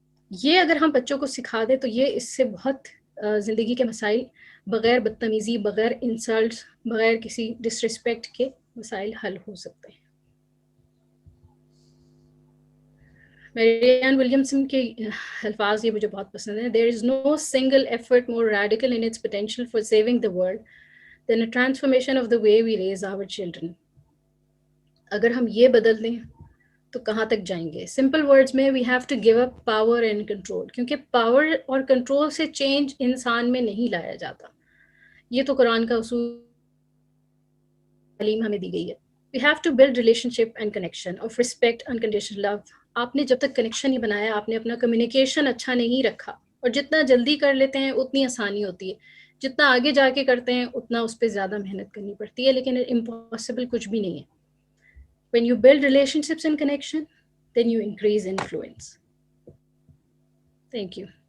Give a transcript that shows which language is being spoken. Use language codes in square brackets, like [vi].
[ur] یہ اگر ہم بچوں کو سکھا دیں تو یہ اس سے بہت زندگی کے مسائل بغیر بدتمیزی, بغیر انسلٹس, بغیر کسی ڈسرسپیکٹ کے مسائل حل ہو سکتے ہیں. میریان ولیمسن کے الفاظ یہ مجھے بہت پسند ہیں. [en] There is no single effort more radical in its potential for saving the world than a transformation of the way we raise our children. [ur] اگر ہم یہ بدل دیں تو کہاں تک جائیں گے. سمپل ورڈز میں [en] we have to give up power and control, [ur] کیونکہ پاور اور کنٹرول سے چینج انسان میں نہیں لایا جاتا. یہ تو قرآن کا اصول تعلیم ہمیں دی گئی ہے. [en] We have to build relationship and connection of respect, unconditional love. [ur] آپ نے جب تک کنیکشن نہیں بنایا, آپ نے اپنا کمیونیکیشن اچھا نہیں رکھا, اور جتنا جلدی کر لیتے ہیں اتنی آسانی ہوتی ہے, جتنا آگے جا کے کرتے ہیں اتنا اس پہ زیادہ محنت کرنی پڑتی ہے, لیکن امپاسبل کچھ بھی نہیں ہے. [en] When you build relationships and connection, then you increase influence. Thank you.